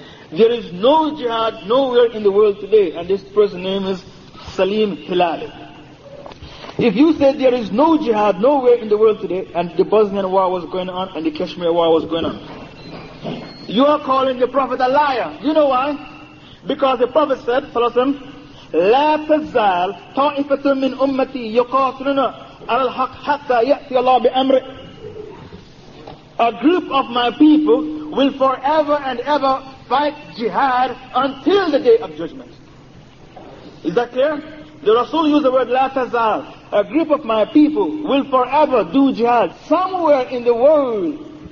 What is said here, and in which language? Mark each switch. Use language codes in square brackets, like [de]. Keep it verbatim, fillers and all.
[en] There is no jihad nowhere in the world today. And this person's name is Salim Hilali. If you said there is no jihad nowhere in the world today, and the Bosnian war was going on and the Kashmir war was going on, you are calling the Prophet a liar. You know why? Because the Prophet said, [ar] لَا تَزَّالْ طَائِفَةٌ مِّنْ أُمَّتِي يُقَاتِلُونَ عَلَى الْحَقِّ حَتَّى يَأْتِيَ اللَّهُ بِأَمْرِهِ. [en] A group of my people will forever and ever fight jihad until the day of judgment. Is that clear? The Rasul used the word [ar] لَا تَزَّالْ. [en] A group of my people will forever do jihad somewhere in the world.